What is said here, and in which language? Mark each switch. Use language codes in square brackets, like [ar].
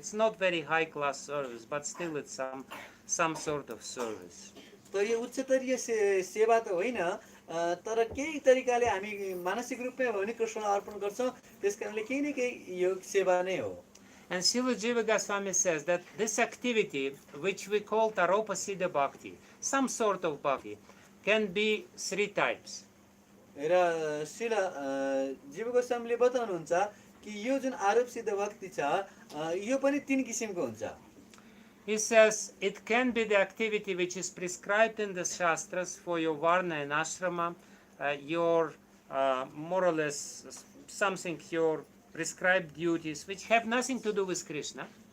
[en] It's not very high class service, but still it's some sort of service. [ne] त यो उच्चतरीय सेवा त होइन, तर केही तरिकाले हामी मानसिक रूपमा हो भने कृष्णलाई अर्पण गर्छौँ, त्यसकारणले केही न केही यो सेवा नै हो। [en] And Srila Jiva Goswami says that this activity, which we call Aropa Siddha Bhakti, some sort of bhakti, can be three types. [ne] र शिल जीव गोस्वामीले बताउनुहुन्छ कि यो जुन आरोपसित भक्ति छ यो पनि 3 किसिमको हुन्छ. [en] He says it can be the activity which is prescribed in the Shastras for your Varna and Ashrama, your more or less something, your prescribed duties which have nothing to do with Krishna.